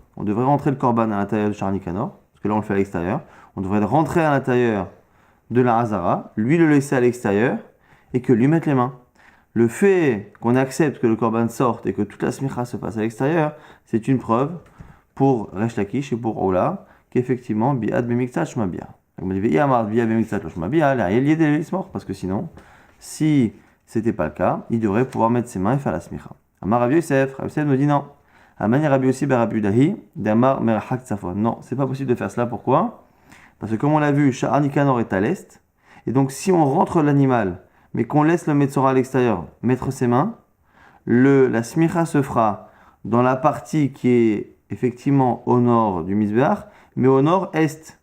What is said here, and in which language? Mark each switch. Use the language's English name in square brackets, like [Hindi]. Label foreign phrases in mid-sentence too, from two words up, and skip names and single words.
[French] On devrait rentrer le korban à l'intérieur de Sha'ar Nikanor, parce que là on le fait à l'extérieur. On devrait le rentrer à l'intérieur de la Hazara, lui le laisser à l'extérieur, et que lui mettre les mains. Le fait qu'on accepte que le korban sorte et que toute la smicha se passe à l'extérieur, c'est une preuve pour Resh Lakish et pour Oula, qu'effectivement, [Hebrew] ביאת במקצת שמה ביאה. [French] Donc, parce que sinon, si c'était pas le cas, il devrait pouvoir mettre ses mains et faire la smicha. Amar Rabbi Yosef nous dit non. Amani Rabbi Yossi Rabbi Dahi, d'Amar Merachak Tzafon. Non, c'est pas possible de faire cela. Pourquoi ? Parce que comme on l'a vu, Sha'ar Nikanor est à l'est, et donc si on rentre l'animal, mais qu'on laisse le metzora à l'extérieur mettre ses mains, la smicha se fera dans la partie qui est effectivement au nord du Misbéach, mais au nord-est.